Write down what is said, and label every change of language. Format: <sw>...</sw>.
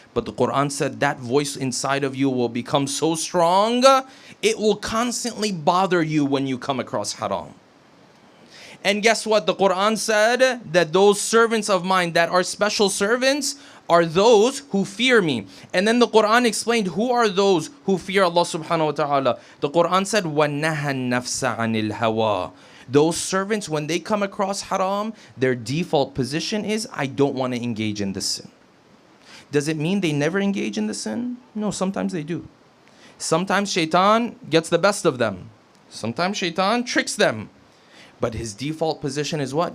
<en>But the Quran said that voice inside of you will become so strong, it will constantly bother you when you come across haram. And guess what? The Quran said that those servants of mine that are special servants are those who fear me. And then the Quran explained who are those who fear Allah subhanahu wa ta'ala.</en> <ar>The Quran said, وَنَهَا النَّفْسَ عَنِ الْهَوَىٰ.</ar> <en>Those servants, when they come across haram, their default position is, I don't want to engage in this sin. Does it mean they never engage in the sin? No, sometimes they do. Sometimes shaitan gets the best of them. Sometimes shaitan tricks them. But his default position is what?</en>